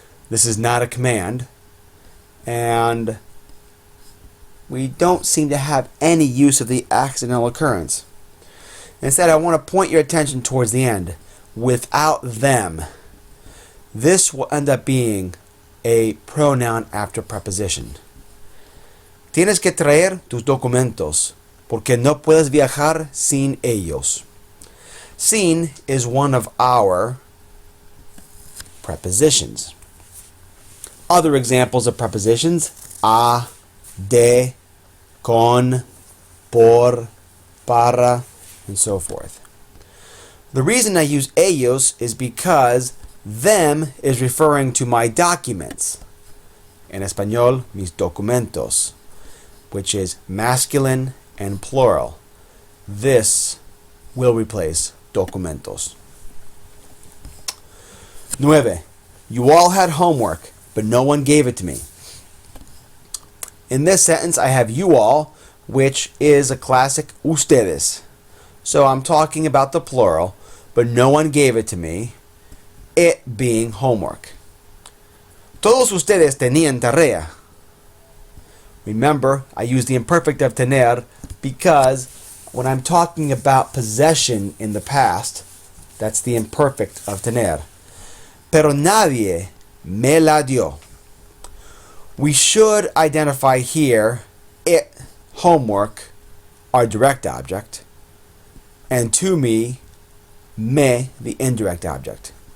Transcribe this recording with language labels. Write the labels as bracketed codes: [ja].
[en] This is not a command, and we don't seem to have any use of the accidental occurrence. Instead, I want to point your attention towards the end. Without them, this will end up being a pronoun after preposition. [es] Tienes que traer tus documentos, porque no puedes viajar sin ellos. [en] Sin is one of our prepositions. Other examples of prepositions: a, de, con, por, para, and so forth. The reason I use ellos is because them is referring to my documents. [es] En español, mis documentos, [en] which is masculine and plural. This will replace documentos. 9. You all had homework, but no one gave it to me. In this sentence, I have you all, which is a classic ustedes. So I'm talking about the plural, but no one gave it to me, it being homework. [es] Todos ustedes tenían tarea. [en] Remember, I use the imperfect of tener because when I'm talking about possession in the past, that's the imperfect of tener. [es] Pero nadie me la dio. [en] We should identify here it, homework, our direct object, and to me, me, the indirect object.